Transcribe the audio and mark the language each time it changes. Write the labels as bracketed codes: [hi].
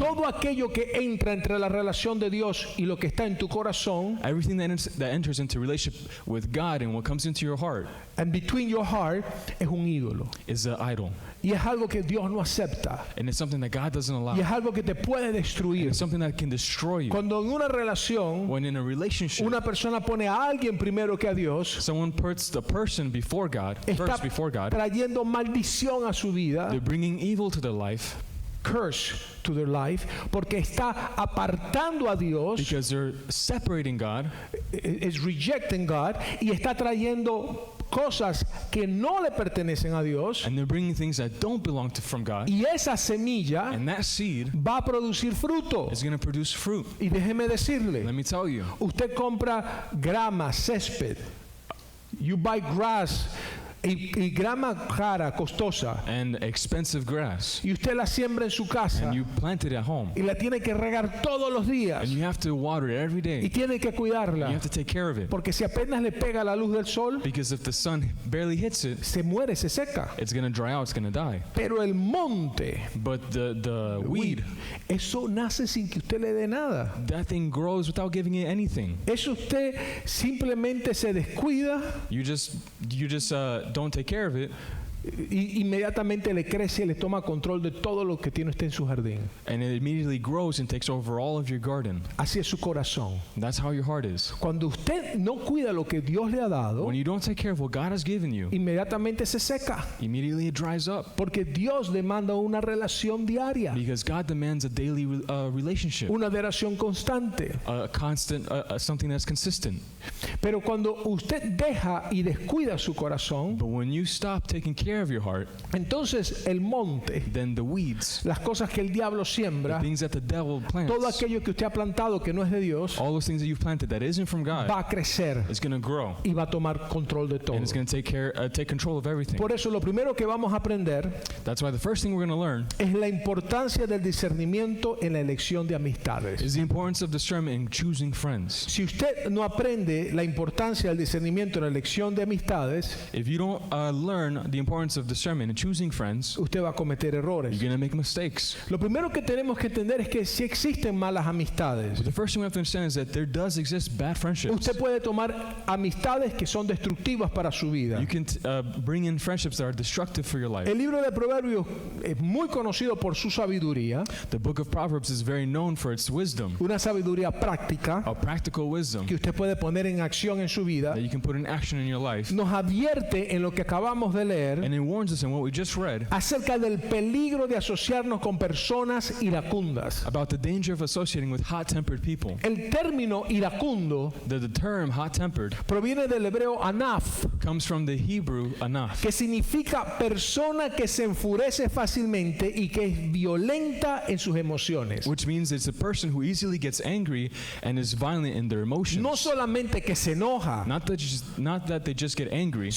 [es] Todo aquello que entra entre la relación de Dios y lo que está en tu corazón, [en] Everything that enters into relationship with God and what comes into your heart and between your heart, [es] es un ídolo. [en] is an idol. [es] Y es algo que Dios no acepta. [en] And it's something that God doesn't allow. [es] Y es algo que te puede [en] And [es] destruir. [en] it's something that can destroy you. [es] Cuando en una relación [en] When in a relationship, [es] una persona pone a alguien primero que a Dios, [en] someone puts the person before God, [es] está [en] first before God, [es] trayendo maldición a su vida, [en] they're bringing evil to their life curse to their life, [es] porque está apartando a Dios, [en] because they're separating God is rejecting God, [es] y está trayendo cosas que no le pertenecen a Dios, [en] and they're bringing things that don't belong from God. [es] y esa semilla [en] And that seed [es] va a producir fruto. [en] is going to produce fruit. [es] Y déjeme decirle, [en] Let me tell you, [es] usted compra grama, césped, [en] you buy grass, [es] y grama cara, costosa, [en] and expensive grass, [es] y usted la siembra en su casa, [en] and you plant it at home, [es] y la tiene que regar todos los días, [en] and you have to water it every [es] y [en] day. [es] tiene que [en] You [es] cuidarla, [en] have to take care of it, [es] porque si apenas le pega la luz del sol, [en] because if the sun barely hits it, [es] se muere, se seca. [en] it's going to dry out, it's going to die. [es] Pero el monte, [en] But the weed, [es] eso nace sin que usted le dé nada. [en] that thing grows without giving it anything. [es] Eso usted simplemente se descuida [en] You just don't take care of it, [es] y inmediatamente le crece y le toma control de todo lo que tiene usted en su jardín. [en] and it immediately grows and takes over all of your garden. [es] Así es su corazón. [en] That's how your heart is. [es] Cuando usted no cuida lo que Dios le ha dado, [en] When you don't take care of what God has given you, [es] inmediatamente se seca, [en] immediately it dries up, [es] porque Dios demanda una relación diaria, [en] because God demands a daily relationship, [es] una relación constante. [en] a constant, something that's consistent. [es] Pero cuando usted deja y descuida su corazón, [en] But when you stop taking care of your heart, [es] entonces el monte, [en] then the weeds, [es] las cosas que el diablo [en] the [es] siembra, [en] things that the devil plants, [es] todo aquello que usted ha plantado que no es de Dios, [en] all those things that you've planted that isn't from God, [es] va a crecer [en] is going to grow, [es] y va a tomar control de todo. [en] and it's going to take control of everything. [es] Por eso lo primero que vamos a aprender [en] That's why the first thing we're going to learn [es] es la importancia del discernimiento en la elección de amistades. [en] is the importance of discernment in choosing friends. [es] Si usted no aprende la importancia del discernimiento en la elección de amistades, [en] If you don't learn the importance of discernment in choosing friends, [es] usted va a cometer errores. [en] you're going to make mistakes. [es] Lo primero que tenemos que entender es que si existen malas amistades, [en] But the first thing we have to understand is that there does exist bad friendships. [es] usted puede tomar amistades que son destructivas para su vida. [en] You can bring in friendships that are destructive for your life. [es] El libro de Proverbios es muy conocido por su sabiduría, [en] The book of Proverbs is very known for its wisdom, [es] una sabiduría práctica [en] a practical wisdom [es] que usted puede poner en acción en su vida. [en] that you can put in action in your life. [es] Nos advierte en lo que acabamos de leer [en] And it warns us in what we just read [es] acerca del peligro de asociarnos con personas iracundas. [en] about the danger of associating with hot-tempered people. [es] El término iracundo [en] The term hot-tempered [es] proviene del hebreo anaf, [en] comes from the Hebrew anaf, [es] que significa persona que se enfurece fácilmente y que es violenta en sus emociones. [en] which means it's a person who easily gets angry and is violent in their emotions. [es] No solamente que se enoja, [en] Not that they just get angry,